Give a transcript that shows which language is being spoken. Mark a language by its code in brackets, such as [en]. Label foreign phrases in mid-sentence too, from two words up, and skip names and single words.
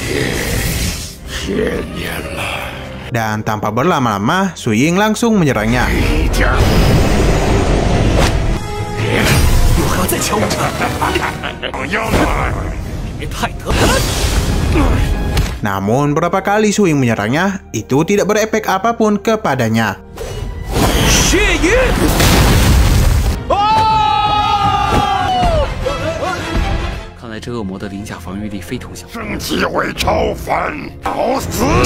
[id] Dan tanpa berlama-lama, Su Ying langsung menyerangnya. Namun berapa kali Su Ying menyerangnya, itu tidak berefek apapun kepadanya. [zh] 看来这恶魔的鳞甲防御力非同小可。正气会超凡，找死！